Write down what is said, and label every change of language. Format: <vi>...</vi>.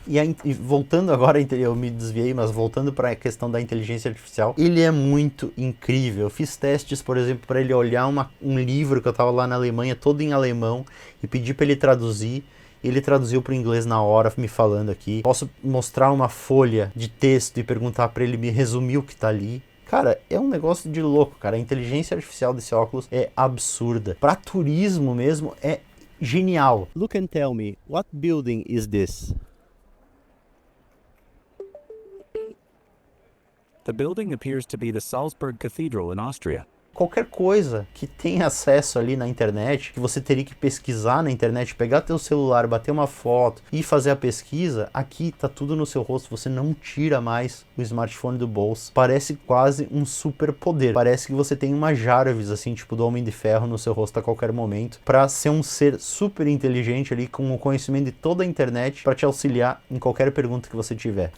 <pt>E voltando agora, eu me desviei, mas voltando para a questão da inteligência artificial, ele é muito incrível. Eu fiz testes, por exemplo, para ele olhar um livro que eu estava lá na Alemanha, todo em alemão, e pedi para ele traduzir. Ele traduziu para o inglês na hora, me falando aqui. Posso mostrar uma folha de texto e perguntar para ele me resumir o que está ali. Cara, é um negócio de louco, cara. A inteligência artificial desse óculos é absurda. Para turismo mesmo, é genial.</pt> <en>Look and tell me, what building is this? The building appears to be the Salzburg Cathedral in Austria.</en> <pt>Qualquer coisa que tenha acesso ali na internet, que você teria que pesquisar na internet, pegar teu celular, bater uma foto e fazer a pesquisa, aqui tá tudo no seu rosto, você não tira mais o smartphone do bolso. Parece quase um super poder. Parece que você tem uma Jarvis, assim, tipo do Homem de Ferro no seu rosto a qualquer momento, para ser um ser super inteligente ali, com o conhecimento de toda a internet, para te auxiliar em qualquer pergunta que você tiver.</pt>